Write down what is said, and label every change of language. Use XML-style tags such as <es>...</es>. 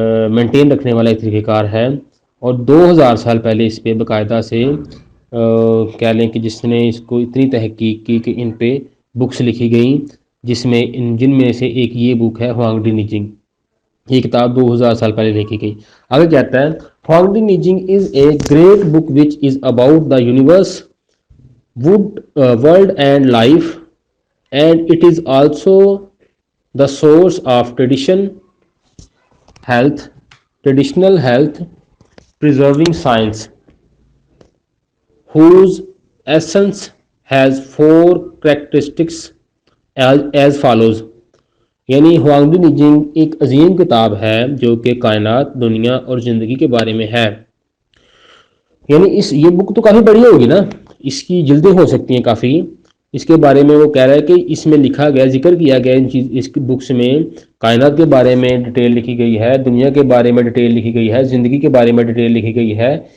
<ur>Maintain رکھنے والا ایک طریقہ کار ہے۔ اور 2000 سال پہلے اس پہ باقاعدہ سے کہہ لیں کہ جس نے اس کو اتنی تحقیق کی کہ ان پہ بکس لکھی گئیں، جن میں سے ایک یہ بک ہے ہوانگ ڈی نیجنگ۔ یہ کتاب 2000 سال پہلے لکھی گئی۔ آگے کہتا ہے ہوانگ D نیجنگ</ur> <en>Is a great book which is about the universe world and life, and it is also the source of health, traditional health preserving science, whose essence has four characteristics as follows.</en> <ur>یعنی ہوانگڈو نیجنگ ایک عظیم کتاب ہے جو کہ کائنات، دنیا اور زندگی کے بارے میں ہے. یعنی یہ بک تو کافی بڑی ہوگی نا، اس کی جلدیں ہو سکتی ہیں کافی. اس کے بارے میں وہ کہہ رہا ہے کہ اس میں لکھا گیا، ذکر کیا گیا اس بکس میں کائنات کے بارے میں ڈیٹیل لکھی گئی ہے، دنیا کے بارے میں ڈیٹیل لکھی گئی ہے، زندگی کے بارے میں ڈیٹیل لکھی گئی ہے.</ur>